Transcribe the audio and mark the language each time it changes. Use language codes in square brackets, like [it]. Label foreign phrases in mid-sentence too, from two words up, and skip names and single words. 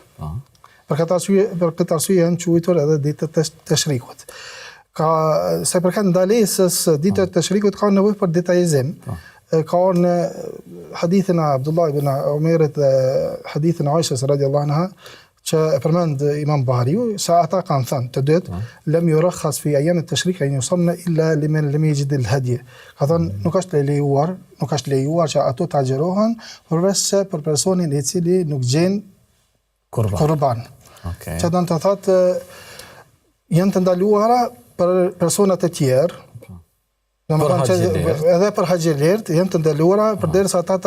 [sq] Për këtë arsye janë quajtur edhe ditët e Tashrikut. Sa përket ndalesës ditët e Tashrikut ka nevojë për detajizim. Ka në hadithin e Abdullah ibn Umayrit dhe hadithin e Aishës [ar] رضي الله عنها [sq] që e përmend Imam Buhariu se ata kanë thënë të dytë [ar] لم يرخص في أيام التشريق أن يصمن إلا لمن لم يجد الهدي. [sq] Ka thënë nuk është lejuar që ato të agjërohen përveç se për personin i cili nuk gjen kurban. Që do të thotë janë të ndaluara për personat e tjerë, edhe për haxhilert janë të ndaluara përderisa ata